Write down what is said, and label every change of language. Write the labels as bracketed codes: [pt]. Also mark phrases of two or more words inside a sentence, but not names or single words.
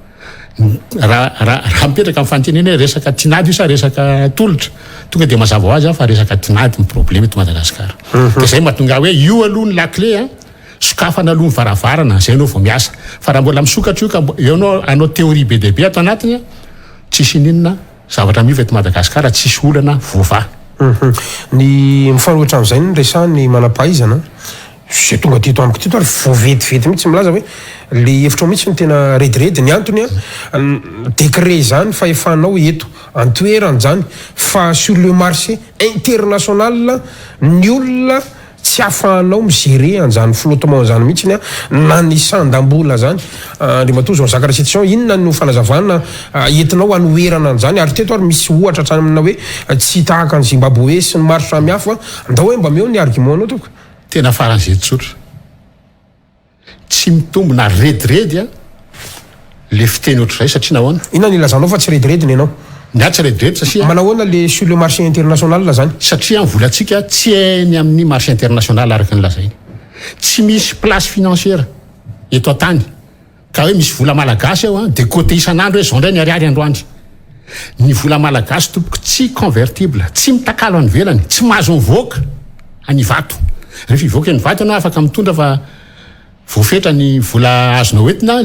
[mg] raha mipetraka amin'ny fantenena resaka tinady io sa resaka tolotra tonga dia mazava ho azy fa resaka tinady ny problème eto Madagasikara dia zay mahatonga hoe io aloha ny lakle sokafana aloha ny varavarana zay anao vao miasa fa raha mbola misokatra io ka eo anao théorie be dia be ato anatiny tsisy ninona zavatra miova eto Madagasikara tsisy olana voava. Ny mifanohitra amin'izay ny resahan'ny manam-pahaizana zay tonga teto amiko teto ary voavetivety mihitsy milaza hoe le hevitra mihitsy ny tena rediredy ny antony décret zany fa efanao eto antoerany zany fa [fr] sur le marché international [mg] ny olona tsy afahanao migérer an'izany flottement zany mihitsy na ny sandam-bola zany. Andriamatoa Jean-Jacques Ratsetson inona no fanazavana entinao anoherana an'izany ary teto ary misy ohatra hatramina hoe tsy tahaka ny Zimbabwe sy ny maro samihafa andao hoe mba meo ny argumentanao toko. Tena faran'izay tsotra tsy mitombona rediredy le fiteny ohatr'izay satria nahoana inona ny ilazanao fa tsy rediredy ny ianao ny tsy rediredy satria manahoana le [fr] sur le marché international [mg] zany satria ny volantsika tsy hainy amin'ny [fr] marché international [mg] araka ny lazainy tsy misy [fr] place financière [mg] eto an-tany ka hoe misy vola Malagasy ao dia côté isan'andro hoe zao ndray ny ariary androany ny vola Malagasy tompoko tsy convertible tsy mitakalo any velany tsy mahazo mivoaka any vato rehefa ivoaka ny vato ianao afaka mitondra fa voafetra ny vola azonao entina